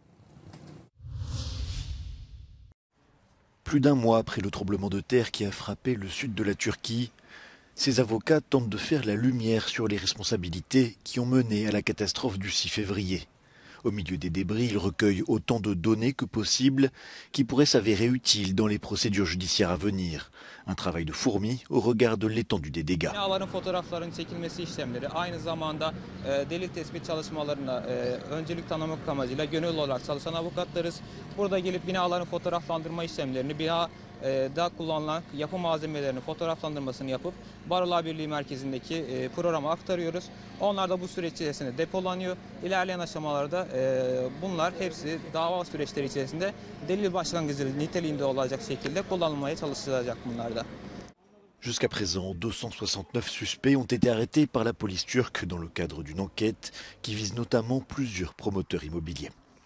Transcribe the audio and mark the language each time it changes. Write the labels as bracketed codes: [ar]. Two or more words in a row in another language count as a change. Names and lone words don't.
[fr] Plus d'un mois après le tremblement de terre qui a frappé le sud de la Turquie, ces avocats tentent de faire la lumière sur les responsabilités qui ont mené à la catastrophe du 6 février. Au milieu des débris, ils recueillent autant de données que possible qui pourraient s'avérer utiles dans les procédures judiciaires à venir. Un travail de fourmi au regard de l'étendue des dégâts. [tr] Binaların fotoğraflarının çekilmesi işlemleri aynı zamanda delil tespit çalışmalarına öncelik tanımak amacıyla gönüllü olarak çalışan avukatlarız. Burada gelip binaların fotoğraflandırma işlemlerini da kullanılan yapı malzemelerinin fotoğraflandırmasını yapıp Barolar Birliği merkezindeki programa aktarıyoruz. Onlar da bu süreç içerisinde depolanıyor. İlerleyen aşamalarda bunlar hepsi dava süreçleri içerisinde delil başlangıcı niteliğinde olacak şekilde kullanılmaya çalışılacak bunlarda. [fr] Jusqu'à présent, 269 suspects ont été arrêtés par la police turque dans le cadre d'une enquête qui vise notamment plusieurs promoteurs immobiliers.